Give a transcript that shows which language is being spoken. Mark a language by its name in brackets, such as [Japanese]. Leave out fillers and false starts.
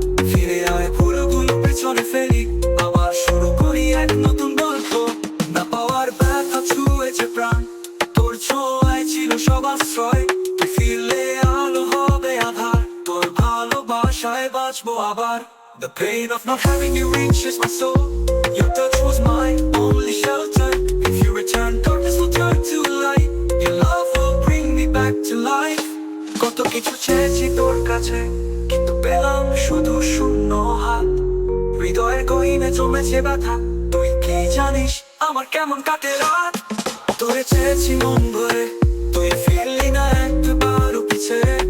[Bangla] ফিরে আয়, ভুলগুলো পেছনে ফেলি, আবার শুরু করি এক নতুন গল্প। না পাওয়ার ব্যথা ছুঁয়েছে প্রাণ, তোর ছোঁয়ায় ছিল সব আশ্রয়। তুই ফিরলে আলো হবে আধার, তোর ভালোবাসায় বাঁচবো আবার। [English] The pain of not having you reaches my soul. Your touch was my only shelter. If you return, darkness will turn to light. Your love will bring me back to life. [Bangla] কত কিছু চেয়েছি তোর কাছে, কিন্তু পেলাম শুধু শূন্য হাত। হৃদয়ের গহীনে জমেছে ব্যথা, তুই কি জানিস আমার কেমন কাটে রাত? তোরে চেয়েছি মন ভরে, তুই ফিরলি না একবারও পিছে।